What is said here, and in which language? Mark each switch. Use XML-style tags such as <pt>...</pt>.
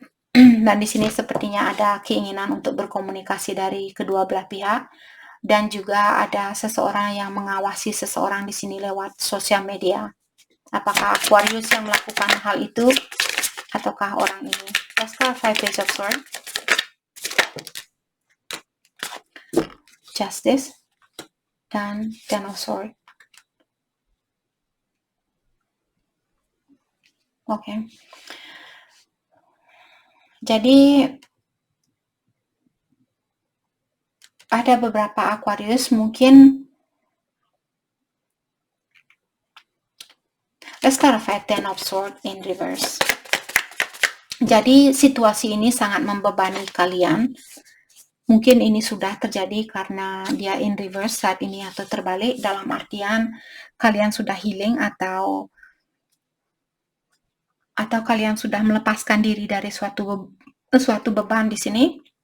<id>Dan di sini sepertinya ada keinginan untuk berkomunikasi dari kedua belah pihak, dan juga ada seseorang yang mengawasi seseorang di sini lewat sosial media. Apakah Aquarius yang melakukan hal itu ataukah orang ini?</id> <en>Let's clarify Page of Swords.</en> <id>Justice dan Ten of Swords. Oke. Jadi ada beberapa Aquarius mungkin.</id> <en>Let's clarify Ten of Swords in reverse.</en> <id>Jadi situasi ini sangat membebani kalian. Mungkin ini sudah terjadi karena dia</id> <en>in reverse</en> <id>saat ini atau terbalik, dalam artian kalian sudah healing atau kalian sudah melepaskan diri dari suatu beban di sini.</id>